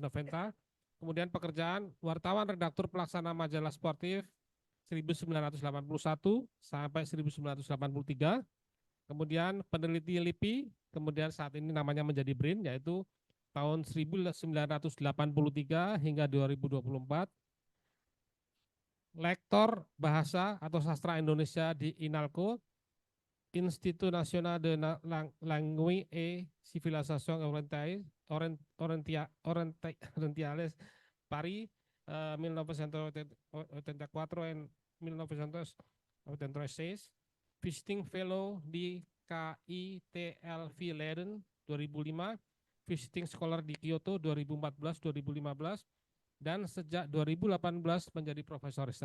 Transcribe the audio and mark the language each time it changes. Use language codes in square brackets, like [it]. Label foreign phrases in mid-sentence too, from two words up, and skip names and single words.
[id] Kemudian pekerjaan wartawan redaktur pelaksana majalah sportif 1981 sampai 1983. Kemudian peneliti LIPI, kemudian saat ini namanya menjadi BRIN, yaitu tahun 1983 hingga 2024. Lektor Bahasa atau Sastra Indonesia di INALCO, Institut National de Langue et Civilisation Orientales, Paris, 1984 and 1986, [en] Visiting Fellow [id] di KITLV Leiden 2005, [en] Visiting Scholar [id] di Kyoto 2014-2015, dan sejak 2018 menjadi profesor riset.